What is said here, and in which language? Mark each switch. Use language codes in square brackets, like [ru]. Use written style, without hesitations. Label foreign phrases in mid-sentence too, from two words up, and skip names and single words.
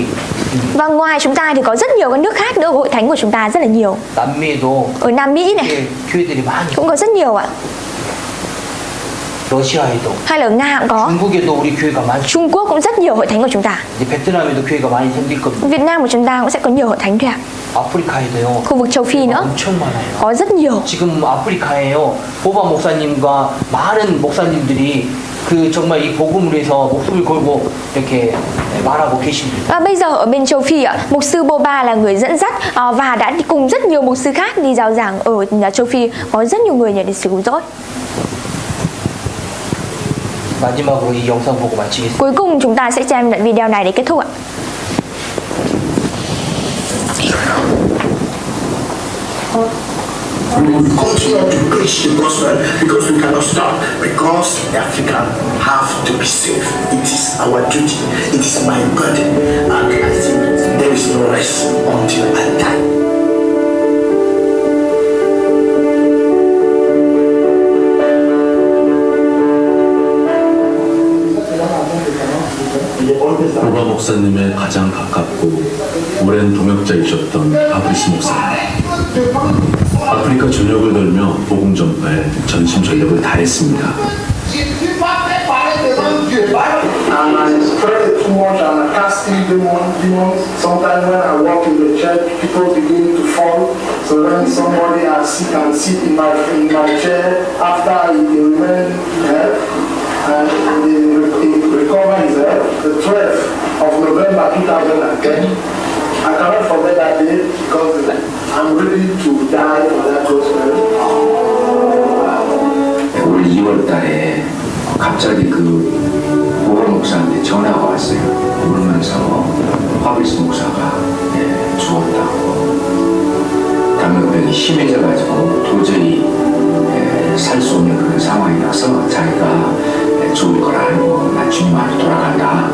[vi] Và ngoài chúng ta thì có rất nhiều các nước khác nữa, hội thánh của chúng ta rất là nhiều. [ko] 남미에도 [vi] Ở Nam Mỹ này [ko] 교회들이 많이 [vi] cũng có rất nhiều ạ. [ko] 러시아에도 [vi] Hay là ở Nga cũng có. [ko] 중국에도 우리 교회가 많죠. [vi] Trung Quốc cũng rất nhiều hội thánh của chúng ta. [ko] 이제 베트남에도 교회가 많이 생길 겁니다. [vi] Việt Nam của chúng ta cũng sẽ có nhiều hội thánh thôi ạ. [ko] 아프리카에도요. [vi] Khu vực châu Phi nữa [ko] 엄청 많아요. [vi] có rất nhiều. [ko] 지금 아프리카에요. 보바 목사님과 많은 목사님들이 그 정말 이 복음을 위해서 목숨을 걸고 이렇게 말하고 계십니다. [vi] Và bây giờ ở bên châu Phi ạ, mục sư Boba là người dẫn dắt và đã đi cùng rất nhiều mục sư khác đi rao giảng ở châu Phi, có rất nhiều người nhận được sự cứu rỗi. [ko] 마지막으로 이 영상 보고 마치겠습니다. [vi] Cuối cùng chúng ta sẽ xem đoạn video này để kết thúc ạ. [en] We will continue to preach the gospel because we cannot stop. Because Africa have to be safe. It is our duty. It is my burden. And I think there is no rest until I die. [ko] 보바 목사님의 가장 가깝고 오랜 동역자이셨던 바브리스 목사님. 아프리카 전역을 돌며 복음 전파에 전심 전력을 다했습니다. [en] And I spread too much and I casting demons. Sometimes when I walk in the church, people begin to fall. So when somebody I sit and sit in my chair after he remain there and he recover his health, the 12th of November 2010. I cannot forget that day because I'm ready to die for that gospel. [ko] 올 2월 달에 갑자기 그 보건 목사한테 전화가 왔어요. 울면서 바브리스 목사가 죽었다고. 감염병이 심해져가지고 도저히 살 수 없는 그런 상황이라서 자기가 죽을 걸 알고 나 주님 앞에 돌아간다.